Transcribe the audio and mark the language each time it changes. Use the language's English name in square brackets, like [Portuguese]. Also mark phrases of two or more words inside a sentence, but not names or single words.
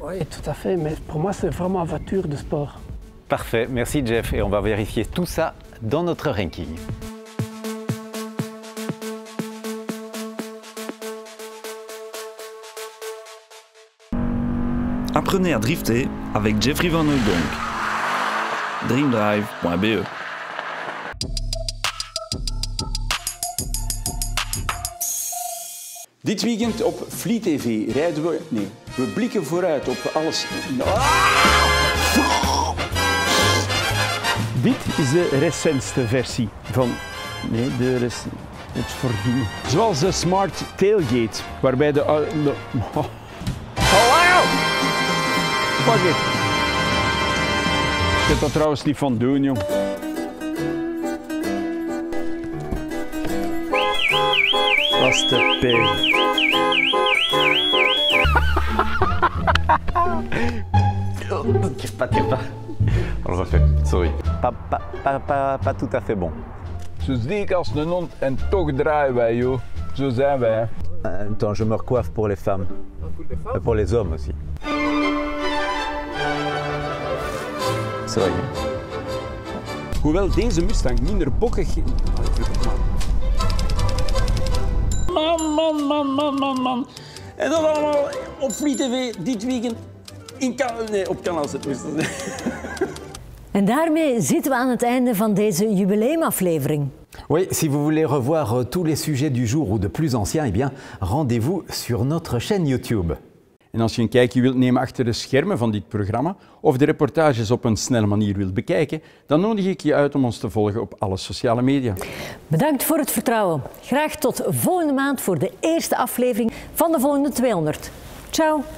[French] Oui, tout à fait, mais pour moi c'est vraiment une voiture de sport. Parfait, merci Jeff, et on va vérifier tout ça dans notre ranking. Apprenez à drifter avec Jeffrey Van Hooydonk. Dreamdrive.be. [Dutch] Dit weekend op Fleet TV rijden we... Nee, we blikken vooruit op alles... Dit is de recentste versie van... Nee, het voordien. Zoals de Smart Tailgate, waarbij de... [English] Oh, wow! Fuck it. [Dutch] Ik heb dat trouwens niet van doen, jong. Dat is te pijn. [French] Tire pas. On le refait, sorry. Pas tout à fait bon. [Dutch] Zo dik als een hond en toch draaien wij, joh. Zo zijn wij, hè. [French] En même temps, je me recoiffe pour les femmes. Et pour les hommes aussi. Sorry. [Dutch] Hoewel deze Mustang minder bokkig... Man. En dat allemaal op Fleet TV dit weekend op kanaal zit. En daarmee zitten we aan het einde van deze jubileumaflevering. [French] Oui, si vous voulez revoir tous les sujets du jour ou de plus anciens, eh bien, rendez-vous sur notre chaîne YouTube. [Dutch] En als je een kijkje wilt nemen achter de schermen van dit programma of de reportages op een snelle manier wilt bekijken, dan nodig ik je uit om ons te volgen op alle sociale media. Bedankt voor het vertrouwen. Graag tot volgende maand voor de eerste aflevering van de volgende 200.